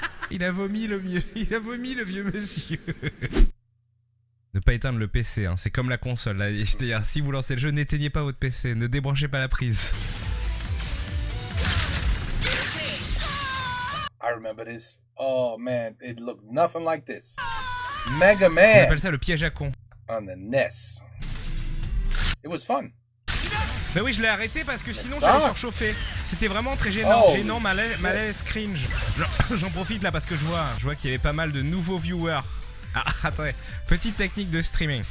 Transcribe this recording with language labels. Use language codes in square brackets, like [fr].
[fr] Il a vomi le mieux. Il a vomi le vieux monsieur. Ne pas éteindre le PC, hein. C'est comme la console. Là. C'est-à-dire, si vous lancez le jeu, n'éteignez pas votre PC, ne débranchez pas la prise. [en] I remember this. Oh man, it looked nothing like this. Mega [fr] On [en] Man [fr] appelle ça le piège à con. [en] on the NES. It was fun. [fr] Bah oui, je l'ai arrêté parce que sinon ça j'allais surchauffer. C'était vraiment très gênant, Oh. gênant, malaise, cringe. J'en profite là parce que je vois qu'il y avait pas mal de nouveaux viewers. Ah, attendez, petite technique de streaming.